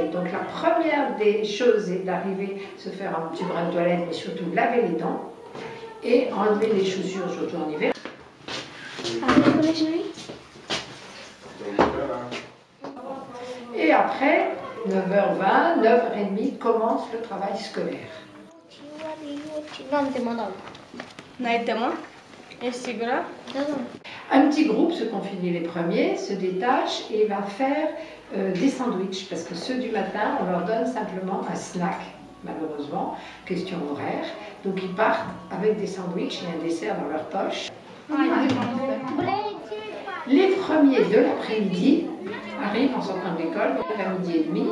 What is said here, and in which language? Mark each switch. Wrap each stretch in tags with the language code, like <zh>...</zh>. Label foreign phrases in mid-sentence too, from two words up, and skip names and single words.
<fr>Donc la première des choses est d'arriver, se faire un petit brin de toilette, mais surtout laver les dents et enlever les chaussures, surtout en hiver. Et après, 9h20, 9h30, commence le travail scolaire.</fr> <ro>N-ai temă? Ești sigură? Da, da.</ro> <fr>Un petit groupe, ceux qui ont fini les premiers, se détache et va faire des sandwichs. Parce que ceux du matin, on leur donne simplement un snack, malheureusement, question horaire. Donc ils partent avec des sandwichs et un dessert dans leur poche. Les premiers de l'après-midi arrivent en sortant de l'école, à midi et demi.</fr>